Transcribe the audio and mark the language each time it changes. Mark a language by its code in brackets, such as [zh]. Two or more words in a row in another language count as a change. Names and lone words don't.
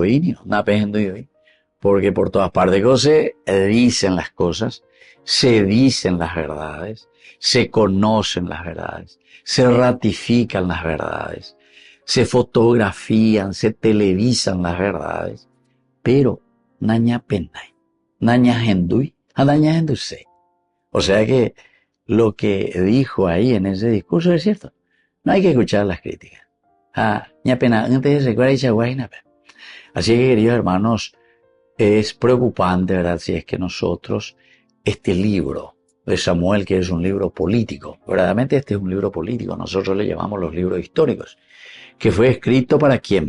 [es] Porque por todas partes se dicen las cosas, se dicen las verdades, se conocen las verdades, se ratifican las verdades, se fotografían, se televisan las verdades, pero [gn] naña penday, naña hendui, naña henduse. [es] O sea que lo que dijo ahí en ese discurso es cierto. No hay que escuchar las críticas. Así que, queridos hermanos, es preocupante, ¿verdad?, si es que nosotros, este libro de Samuel, que es un libro político, verdaderamente este es un libro político, nosotros le llamamos los libros históricos, que fue escrito ¿para quién?